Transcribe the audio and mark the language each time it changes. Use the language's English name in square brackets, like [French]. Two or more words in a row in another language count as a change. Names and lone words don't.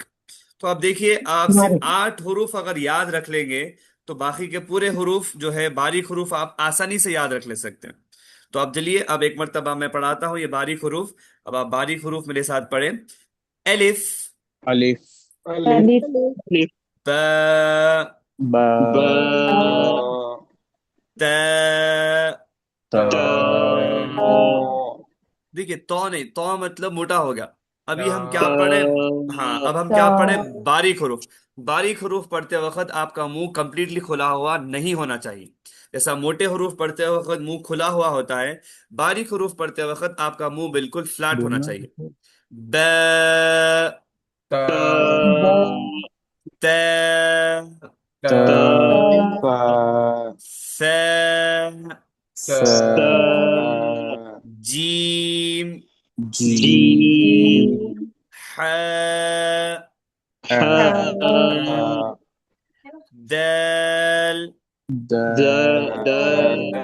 [Urdu] تو اب دیکھیے آپ صرف 8 حروف اگر یاد رکھ لیں گے تو باقی کے پورے حروف جو ہے باریک حروف آپ آسانی سے یاد رکھ لے سکتے ہیں. تو اب چلیے اب ایک مرتبہ میں پڑھاتا ہوں یہ باریک حروف. اب آپ باریک حروف میرے ساتھ پڑھیں. الف، الف، الف، با، با، تا. تا، دیکھیے تو نہیں، تو مطلب موٹا ہو گیا. ابھی ہم کیا تا، پڑھے؟ ہاں اب ہم کیا پڑھے؟ باریک حروف. باریک حروف پڑھتے وقت آپ کا منہ کمپلیٹلی کھلا ہوا نہیں ہونا چاہیے. جیسا موٹے حروف پڑھتے وقت منہ کھلا ہوا ہوتا ہے، باریک حروف پڑھتے وقت آپ کا منہ بالکل فلیٹ ہونا چاہیے. ب، تا، ت، تا، ث، سا، جیم، جیم، ح، حا، دال، دال،